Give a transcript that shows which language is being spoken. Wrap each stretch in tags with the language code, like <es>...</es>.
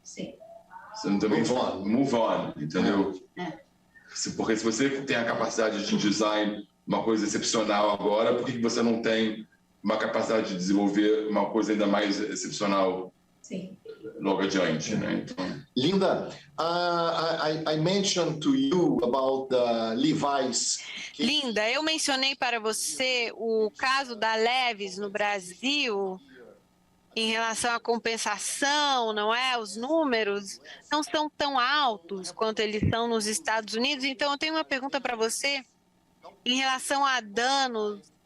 <pt>Sim. Você não também move on, entendeu? Porque se você tem a capacidade de design uma coisa excepcional agora, por que você não tem uma capacidade de desenvolver uma coisa ainda mais excepcional logo adiante, né? Então...</pt> <en>Linda, I mentioned to you about the Levi's.</en> <pt>Linda, eu mencionei para você o caso da Levi's no Brasil. Em relação à compensação, não é? Os números não são tão altos quanto eles são nos Estados Unidos. Então, eu tenho uma pergunta para você em relação a danos.</pt>